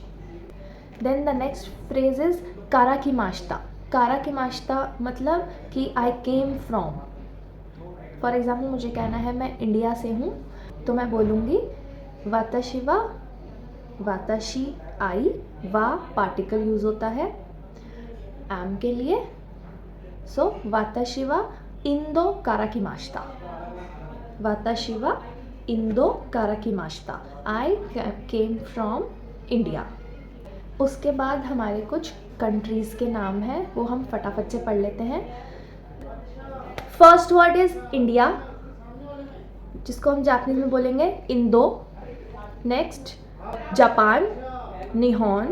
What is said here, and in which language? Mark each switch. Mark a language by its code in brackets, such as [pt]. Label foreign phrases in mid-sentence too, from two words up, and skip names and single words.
[en] Then the next phrase is [ja] から来ました、から来ました [hi] मतलब कि [en] I came from. for example [hi] मुझे कहना है मैं इंडिया से हूँ, तो मैं बोलूँगी [ja] 私は、私 [hi] आई, वा [en] particle use [hi] होता है एम के लिए, [ja] सो 私はインドから来ました、私はインドから来ました, [en] I came from India. [hi] उसके बाद हमारे कुछ कंट्रीज़ के नाम हैं, वो हम फटाफट से पढ़ लेते हैं। [en] first word is India, [hi] जिसको हम जापानीज में बोलेंगे इंदो। नेक्स्ट जापान, निहोन।